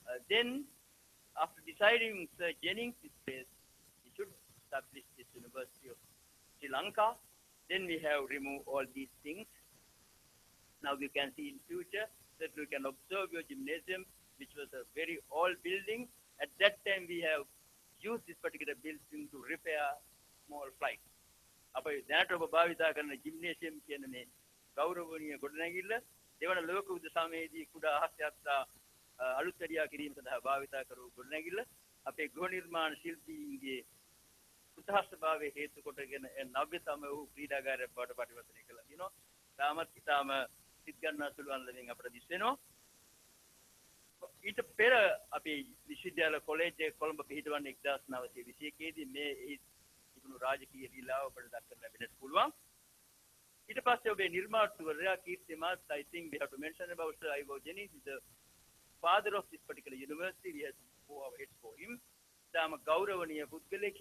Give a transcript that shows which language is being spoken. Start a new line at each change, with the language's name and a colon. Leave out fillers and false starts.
English: Then, after deciding Sir Jennings this place, he should establish this University of Sri Lanka. Then we have removed all these things. Now we can see in future that we can observe your gymnasium, which was a very old building. At that time, we have used this particular building to repair small flights.
Sinhala: අපේ දැනට ඔබ භාවිතා කරන ජිම්නේසියම් කියන මේ ගෞරවනීය ගොඩනැගිල්ල දෙවන ලෝක යුද්ධ සමයේදී කුඩා අහස්‍යත්තා අලුත් වැඩියා කිරීම සඳහා භාවිතා කරපු ගොඩනැගිල්ල අපේ ගෘහ නිර්මාණ ශිල්පීන්ගේ උත්සාහස්භාවයේ හේතු කොටගෙන නව්‍යතම වූ ක්‍රීඩාගාරයක් බවට පරිවර්තනය කළා තියෙනවා. තාමත් ඉතාම සිත්ගන්නාසුළු අන්දමින් අපට දිස් වෙනවා. ඊට පෙර අපේ විශ්වවිද්‍යාල කොලෙජ් කොළඹ පිහිටවන්නේ 1921 දී මේ තිබුණු රාජකීය ලීලාව අපට දක්වන්න ලැබෙන්නට පුළුවන්. ඊට පස්සේ ඔබේ නිර්මාතෘවරයා කීර්තිමත්,
English: I think we have to mention about Sir Ivor Jennings, the father of this particular university. We have to bow our heads for him.
Sinhala: තාම ගෞරවනීය පුද්ගලයෙක්.